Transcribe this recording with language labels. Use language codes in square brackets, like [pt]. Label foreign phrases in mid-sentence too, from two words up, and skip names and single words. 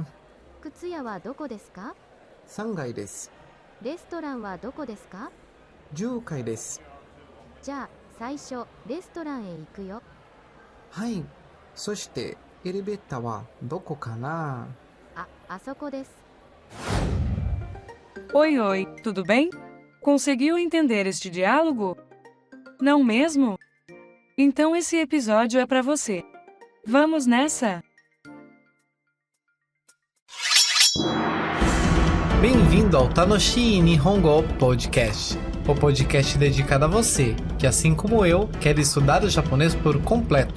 [ja] 靴屋はどこですか？ 3階です。レストランはどこですか？ 10階です。じゃあ、最初、レストランへ行くよ。はい。そして、エレベーターはどこかな？あそこです。 [pt] Oi, oi, tudo bem? Conseguiu entender este diálogo? Não mesmo? Então esse episódio é para você. Vamos nessa? Bem-vindo ao Tanoshi Nihongo Podcast, o podcast dedicado a você, que assim como eu, quer estudar o japonês por completo.